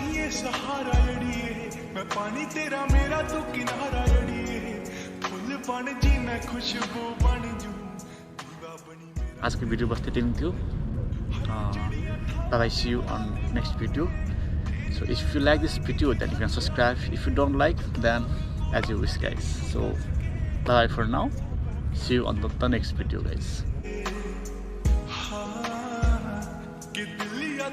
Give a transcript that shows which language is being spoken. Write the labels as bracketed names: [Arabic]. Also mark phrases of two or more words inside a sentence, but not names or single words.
[Punjabi] ਸਹਾਰਾ ਅੜੀਏ ਮੈਂ ਪਾਣੀ ਤੇਰਾ ਮੇਰਾ ਤੂੰ ਕਿਨਾਰਾ ਅੜੀਏ ਫੁੱਲ ਬਣ ਜੀ ਮੈਂ ਖੁਸ਼ਬੂ ਬਣ ਜੂ ਦੀਵਾ ਬਣੀ ਮੇਰਾ [Nepali] आजको भिडियो बस त्यति नै थियो [English] bye see you on next video. So if you like this video then you can subscribe, if you don't like then as you wish guys. So bye for now, see you on the next video guys.